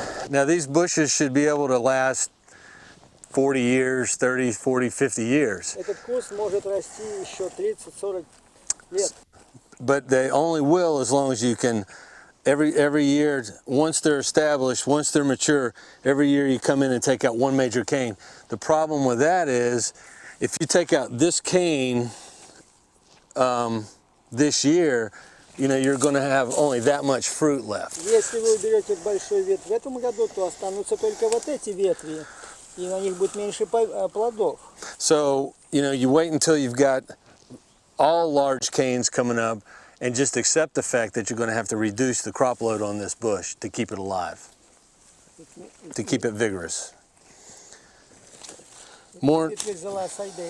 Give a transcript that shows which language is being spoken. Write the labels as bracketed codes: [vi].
[en] Now these bushes should be able to last 40 years, 30, 40, 50 years. [ru] Этот куст может расти еще 30-40 лет. [en] But they only will as long as you can, every year, once they're established, once they're mature, every year you come in and take out one major cane. The problem with that is, if you take out this cane this year, you know, you're going to have only that much fruit left. [ru] Если вы уберете большую ветвь в этом году, то останутся только вот эти ветви, и на них будет меньше плодов. [en] So, you know, you wait until you've got all large canes coming up and just accept the fact that you're going to have to reduce the crop load on this bush to keep it alive, to keep it vigorous. More. It is the last idea.